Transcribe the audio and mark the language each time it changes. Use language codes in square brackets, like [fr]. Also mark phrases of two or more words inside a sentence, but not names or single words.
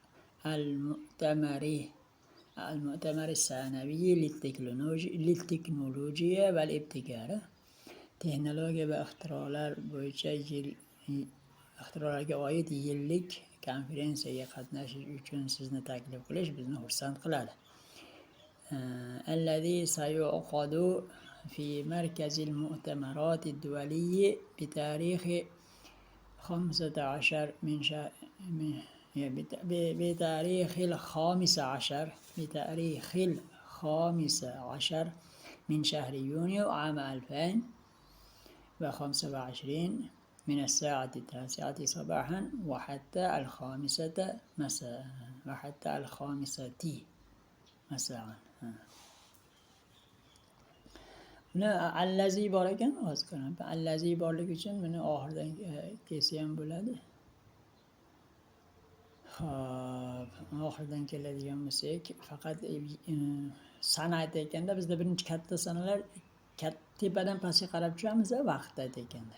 [ar] المؤتمر السنوي للتكنولوجيا والابتكار [uz] texnologiya va ixtirolar bo'yicha ixtirolarga oid yillik konferensiyaga qatnashish uchun sizni taklif qilish bizni xursand qiladi. [ar] الذي سيعقد في مركز المؤتمرات الدولي بتاريخ 15 من شهر يونيو عام 2025 من الساعة 9 صباحا وحتى 5 مساء. [uz] Buni allazi bor ekan, hozir ko'raman. Allazi borligi uchun buni oxiridan kelsa ham bo'ladi. Xo'p, oxiridan keladigan bo'lsak, faqat sana aytayotganda bizda birinchi katta sanalar tepadan pastga qarab tushamiz, vaqt aytayotganda.